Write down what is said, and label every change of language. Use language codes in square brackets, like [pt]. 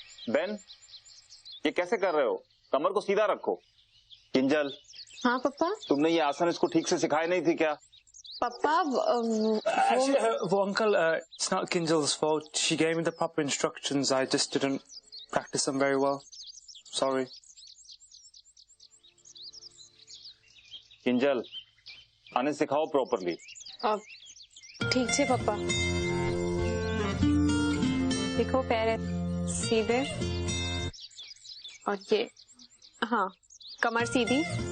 [hi] Ben, ये कैसे कर रहे हो? कमर को सीधा रखो। किंजल, हाँ पापा। तुमने ये आसन इसको ठीक से सिखाए नहीं थी क्या? पापा [en] Actually, well, Uncle, it's not Kinjal's fault. She gave me the proper instructions. I just didn't practice them very well. Sorry. [hi] Kinjal, आने सिखाओ प्रॉपरली। ठीक है पापा। देखो पैर सीधे और ये, हाँ कमर सीधी।